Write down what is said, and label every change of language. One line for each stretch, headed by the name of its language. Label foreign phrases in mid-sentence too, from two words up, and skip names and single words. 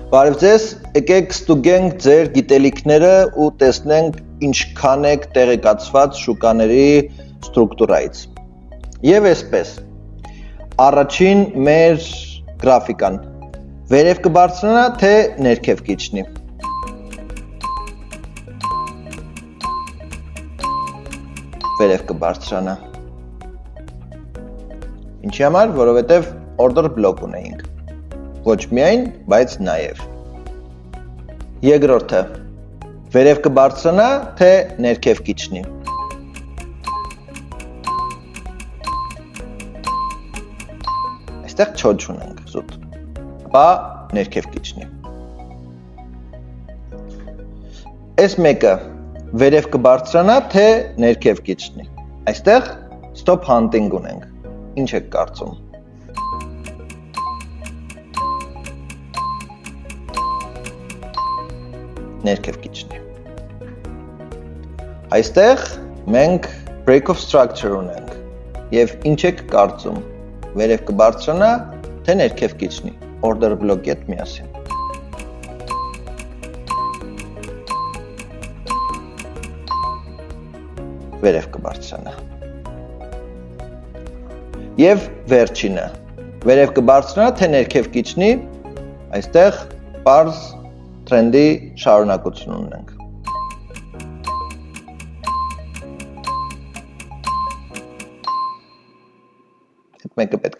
Armenian: Բարև ձեզ, եկեք ստուգենք ձեր գիտելիքները ու տեսնենք ինչքան եք տեղեկացված շուկաների ստրուկտուրայից։ Եվ այսպես, առաջին մեր գրաֆիկան վերև կբարձրանա, թե ներքև կիջնի։ Վերև կբարձրանա։ Ինչի համար, որովհետև
English: order block
Armenian: ունեինք։ Ոչ միայն, բայց նաև։ Երկրորդը, վերև կբարձրանա, թե ներքև կիջնի։ Այստեղ չոչ ունենք, զուտ, ապա ներքև կիջնի։ Այս մեկը վերև կբարձրանա, թե ներքև կիջնի։ Այստեղ
English: stop hunting
Armenian: ունենք, ինչ եք կարծում։ Ներքև կիջնի։ Այստեղ մենք
English: break of structure
Armenian: ունենք և ինչ եք կարծում, վերև կբարձրանա, թե ներքև կիջնի,
English: order block-
Armenian: ի հետ միասին։ Վերև կբարձրանա։ Եվ վերջինը, վերև կբարձրանա, թե ներքև կիջնի, այստեղ պարզ տրենդի շարունակություն ունենք։ Այդ մեկը պետք է